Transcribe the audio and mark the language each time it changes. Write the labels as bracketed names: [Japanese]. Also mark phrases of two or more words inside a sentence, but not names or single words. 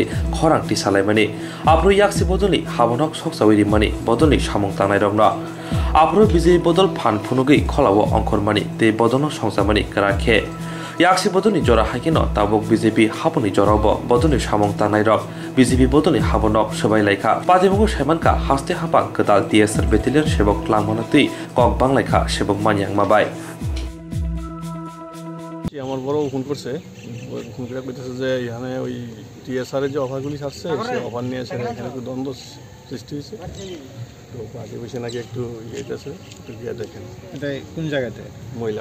[Kok Borok] khorang ti salaimani apro yaksi bodoli habonok soksawiri mani bodoli samong tanai rokno apro BJP bodol phan phunugi kholawo angkormani te bodono songsamani karakhe yaksi bodoni jora haikino tabuk BJP hapangni jorobo bodoni samong tanai rok BJP bodoni habonok sabai laika patimugo semanka haste hapang kedal TSR Battalion sebok langmanati kok banglaika sebok manyang mabai [Bangla] আমার বড় ফোন করছে ফোন করে কইতেছে যে এখানে ওই টিএসআর এর যে অফারগুলি আসছে সেই অফার নিয়ে এসে এখানে একটু দ্বন্দ্ব সৃষ্টি হয়েছে তো পার্টি বসে নাকি একটু ইয়েতেছে একটু গিয়ে দেখেন এটা কোন জায়গাতে মহিলা